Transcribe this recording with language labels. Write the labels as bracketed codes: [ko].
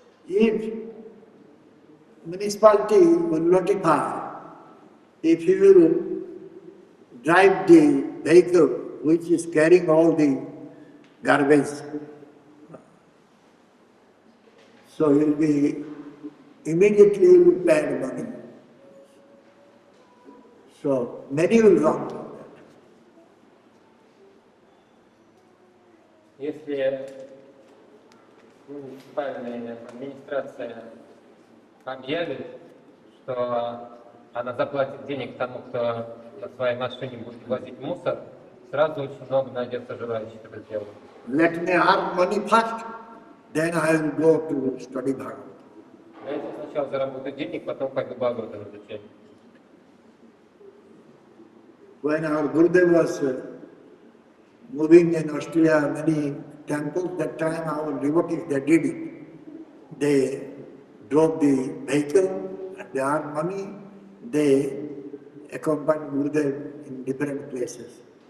[en] if municipality will notify if you will drive the vehicle which is carrying all the garbage, so you will be immediately you will pay money. So many will wrong from that. [ru] Если муниципальная администрация объявит, что она заплатит денег тому, кто на своей машине будет возить мусор, сразу очень много найдется желающих это сделать. [en] Let me earn money first, then I will go to study Bhagavad. [ru] Дайте сначала заработать денег, потом пойду Бхагаватам изучать. [en] When our Gurudev was moving in Australia, many temples, that time our devotees, they did it. They drove the vehicle, and they earned money, they accompanied Gurudev in different places.